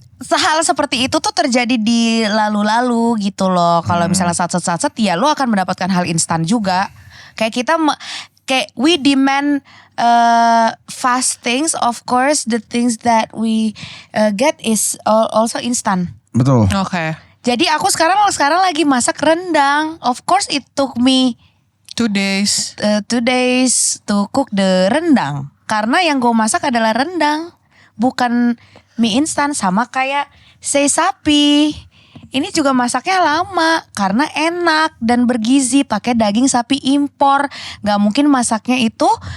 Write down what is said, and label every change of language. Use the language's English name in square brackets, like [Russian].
[Indonesian] Hal seperti itu tuh terjadi di lalu-lalu gitu loh. Kalau misalnya satset ya lo akan mendapatkan hal instan juga. [English] Kayak we demand fast things. Of course the things that we get is also instant. [Indonesian] Betul. Oke. Jadi aku sekarang lagi masak rendang. [English] Of course it took me 2 days. 2 days to cook the rendang. [Indonesian] Karena yang gue masak adalah rendang, bukan mie instan. Sama kayak sei sapi. Ini juga masaknya lama karena enak dan bergizi, pakai daging sapi impor. Gak mungkin masaknya itu